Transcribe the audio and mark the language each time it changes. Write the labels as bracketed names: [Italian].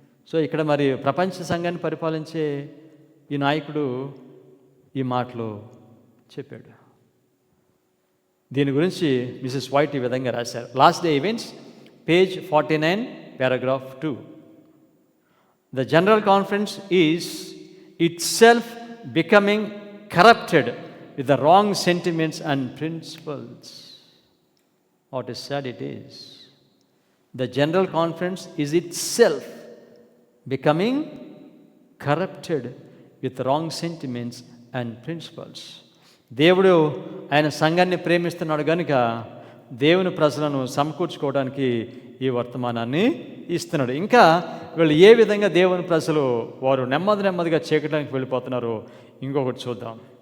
[Telugu] So ఇక్కడ మరి ప్రపంచ సంఘాన్ని పరిపాలించే ఈ నాయకుడు ఈ మాటలు చెప్పాడు. దీని గురించి మిసెస్ వైట్ ఈ విధంగా రాశారు. Last day events, page 49, paragraph 2. [English] The General Conference is itself becoming corrupted with the wrong sentiments and principles. What is sad it is. The General Conference is itself becoming corrupted with wrong sentiments and principles. [Telugu] దేవుడు ఆయన సంఘాన్ని ప్రేమిస్తున్నాడు కనుక దేవుని ప్రజలను సమకూర్చుకోవడానికి ఈ వర్తమానాన్ని ఇస్తున్నాడు. ఇంకా వీళ్ళు ఏ విధంగా దేవుని ప్రజలు వారు నెమ్మదిగా చీకటానికి వెళ్ళిపోతున్నారో ఇంకొకటి చూద్దాం.